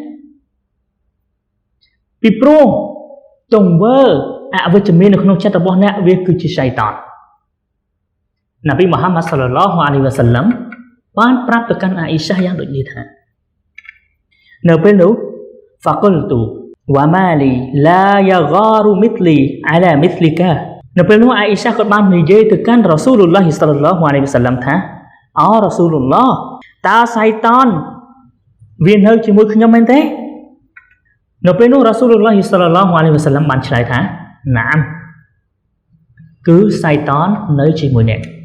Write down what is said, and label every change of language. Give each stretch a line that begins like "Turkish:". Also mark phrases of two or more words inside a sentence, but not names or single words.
Khmer: ពីព្រោះទង្វើអវិជ្ជមាននៅក្នុងចិត្តរបស់អ្នកវាគឺជាសៃតាននប៊ីមូហាម៉ាត់សាឡឡោះអា ឡៃហ៊ីវ៉ាសាឡាំបានប្រាប់ទៅកាន់អាអ៊ីសាយ៉ាងដូចនេះថានៅពេលនោះ
Arabic: فقلت وما لي لا يغار مثلي على مثلك
Khmer: នៅពេលនោះអាអ៊ីសាគាត់បាននិយាយទៅកាន់រ៉ាស៊ូលឡោះសាឡឡោះអាឡៃហ៊ីវ៉ាសាឡាំថា អូរ៉ាស៊ូលឡោះតើសៃតានវានៅជាមួយខ្ញុំមែនទេនៅពេលនោះរ៉ាស៊ូលឡោះសាឡឡោះអាឡៃហ៊ីវ៉ាសាឡាំបានឆ្លើយថាណាមគឺសៃតាននៅជាមួយអ្នក